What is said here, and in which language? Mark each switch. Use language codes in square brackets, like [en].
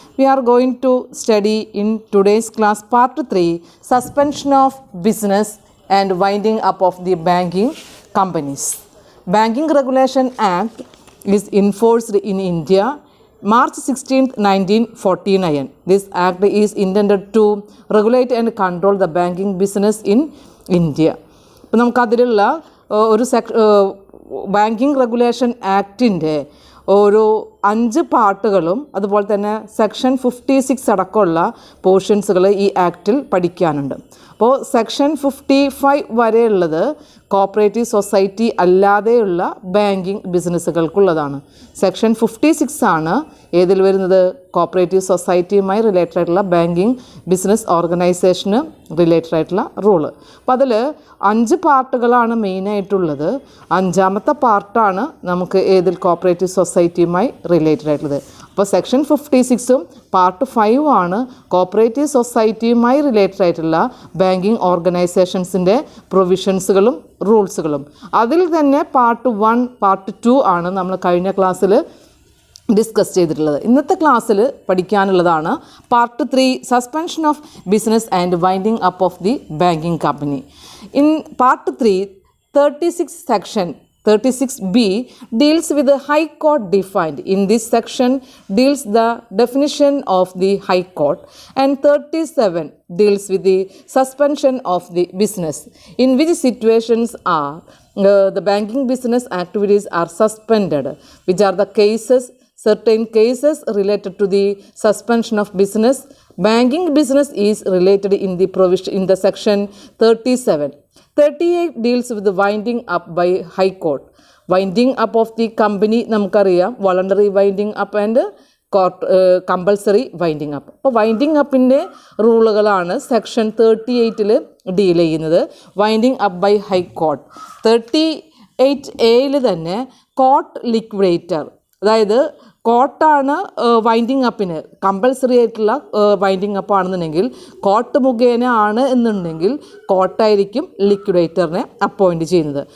[en] We are going to study in today's class part 3, suspension of business and winding up of the banking companies. Banking Regulation Act is enforced in India March 16, 1949. This act is intended to regulate and control the banking business in India. [ml] ഇപ്പോൾ നമുക്കതിലുള്ള ഒരു banking regulation ആക്ടിൻ്റെ ഒരു 5 പാർട്ടുകളും അതുപോലെ തന്നെ section 56 അടക്കമുള്ള പോർഷൻസുകൾ ഈ ആക്റ്റിൽ പഠിക്കാനുണ്ട്. അപ്പോൾ section 55 വരെയുള്ളത് cooperative society അല്ലാതെയുള്ള ബാങ്കിങ് ബിസിനസ്സുകൾക്കുള്ളതാണ്. സെക്ഷൻ 56 ആണ് ഏതിൽ വരുന്നത്? കോപ്പറേറ്റീവ് സൊസൈറ്റിയുമായി റിലേറ്റഡ് ആയിട്ടുള്ള ബാങ്കിങ് ബിസിനസ് ഓർഗനൈസേഷന് റിലേറ്റഡ് ആയിട്ടുള്ള റൂള്. അപ്പോൾ അതിൽ 5 പാർട്ടുകളാണ് മെയിനായിട്ടുള്ളത്. 5ാമത്തെ പാർട്ടാണ് നമുക്ക് ഏതിൽ കോപ്പറേറ്റീവ് സൊസൈറ്റിയുമായി റിലേറ്റഡ് ആയിട്ടുള്ളത്. അപ്പോൾ സെക്ഷൻ 56ഉം പാർട്ട് 5 ആണ് കോപ്പറേറ്റീവ് സൊസൈറ്റിയുമായി റിലേറ്റഡ് ആയിട്ടുള്ള ബാങ്കിങ് ഓർഗനൈസേഷൻസിൻ്റെ പ്രൊവിഷൻസുകളും റൂൾസുകളും. അതിൽ തന്നെ പാർട്ട് 1, പാർട്ട് 2 ആണ് നമ്മൾ കഴിഞ്ഞ ക്ലാസ്സിൽ ഡിസ്കസ് ചെയ്തിട്ടുള്ളത്. ഇന്നത്തെ ക്ലാസ്സിൽ പഠിക്കാനുള്ളതാണ് part 3, [en] Suspension of business and winding up of the banking company. In part 3, 36 section 36B deals with the High Court defined. In this section deals the definition of the High Court, and 37 deals with the suspension of the business. In which situations are the banking business activities are suspended, which are the cases, certain cases related to the suspension of business. Banking business is related in the provision in the section 37. 38 deals with the winding up by High Court. Winding up of the company നമുക്കറിയാം, voluntary winding up and compulsory winding up. [ml] അപ്പോൾ winding അപ്പിൻ്റെ റൂളുകളാണ് section 38 deal ചെയ്യുന്നത്. Winding up by high court. 38A തന്നെ court liquidator, അതായത് കോർട്ടാണ് winding അപ്പിന് compulsory ആയിട്ടുള്ള winding up ആണെന്നുണ്ടെങ്കിൽ, court മുഖേന ആണ് എന്നുണ്ടെങ്കിൽ കോർട്ടായിരിക്കും ലിക്വിഡേറ്ററിനെ അപ്പോയിൻറ്റ് ചെയ്യുന്നത്.